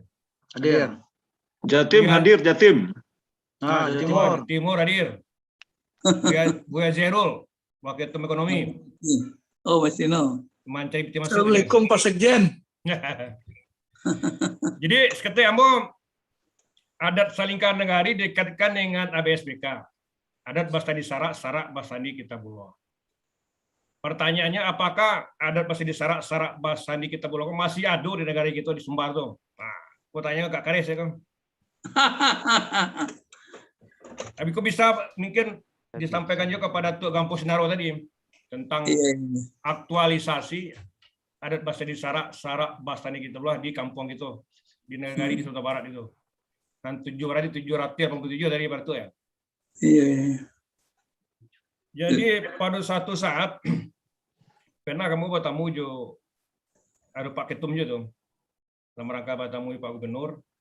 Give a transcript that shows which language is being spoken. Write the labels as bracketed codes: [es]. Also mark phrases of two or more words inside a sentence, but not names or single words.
[id] Hadir. Jatim hadir, Jatim. Timur hadir. Buya Zerul, Wakil Ketua Ekonomi. Oh, Mas Tino. Assalamualaikum Pak Sekjen. Jadi seketika Ambo, adat Salingka Nagari dikaitkan dengan ABSBK. Adat Bastandi Sarak Bastandi Kitabullah. Pertanyaannya, apakah adat Bastandi Sarak Bastandi Kitabullah masih ada di negara kita di Sumbar tuh? Nah, aku tanya Kak Karis ya kan. Tapi kok bisa mungkin disampaikan juga kepada Tuk Gampo Sinaro tadi tentang aktualisasi adat Bastani Sarak, Sarak Bastani Kitabullah di kampung itu, di Nagari di Sumatera Barat itu. Kan 787 dari Batu ya. Iya. [min] Jadi pada satu saat pernah kamu bertemu jo ada Pak Ketum jo tuh. [id] Dalam rangka bertemu Pak Gubernur.